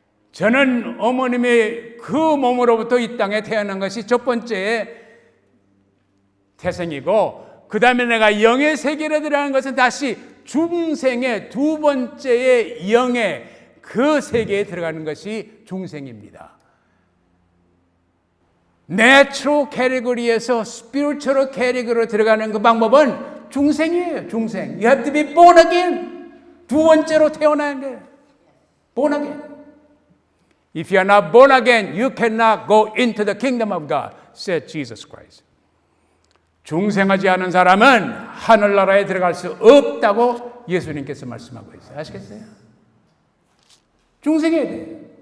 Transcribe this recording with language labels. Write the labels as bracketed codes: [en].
[ko] 저는 어머님의 그 몸으로부터 이 땅에 태어난 것이 첫 번째 태생이고 그 다음에 내가 영의 세계로 들어가는 것은 다시 중생의 두 번째의 영의 그 세계에 들어가는 것이 중생입니다. 내추럴 캐리고리에서 스피리추얼 캐리고리로 들어가는 그 방법은 중생이에요. 중생. [en] You have to be born again. [ko] 두 번째로 태어나야 돼. [en] Born again. If you are not born again, you cannot go into the kingdom of God, said Jesus Christ. [ko] 중생하지 않은 사람은 하늘나라에 들어갈 수 없다고 예수님께서 말씀하고 있어요. 아시겠어요? 중생해야 돼요.